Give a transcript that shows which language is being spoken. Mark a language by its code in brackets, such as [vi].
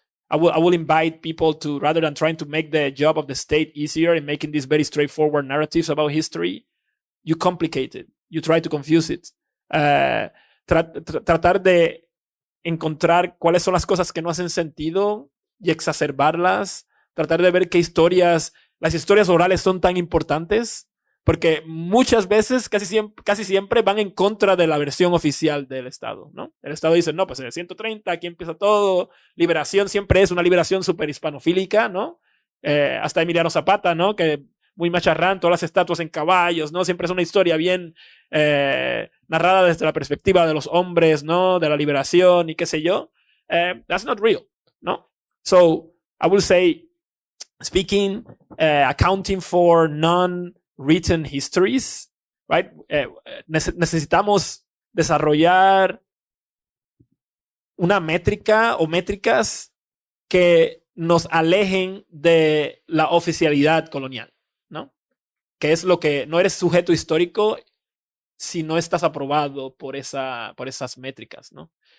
[en] I will invite people to, rather than trying to make the job of the state easier in making these very straightforward narratives about history, you complicate it. You try to confuse it. [es] Tratar de encontrar cuáles son las cosas que no hacen sentido y exacerbarlas. Tratar de ver qué las historias orales son tan importantes, porque muchas veces, casi siempre van en contra de la versión oficial del Estado, ¿no? El Estado dice, no, pues en el 130 aquí empieza todo, liberación siempre es una liberación súper hispanofílica, ¿no? Hasta Emiliano Zapata, ¿no? Que muy macharrán, todas las estatuas en caballos, ¿no? Siempre es una historia bien narrada desde la perspectiva de los hombres, ¿no? De la liberación y qué sé yo. [en] That's not real, ¿no? So, I will say, speaking, accounting for non-written histories, right? [es] Necesitamos desarrollar una métrica o métricas que nos alejen de la oficialidad colonial, ¿no? Que es lo que no eres sujeto histórico si no estás aprobado por esas métricas, ¿no?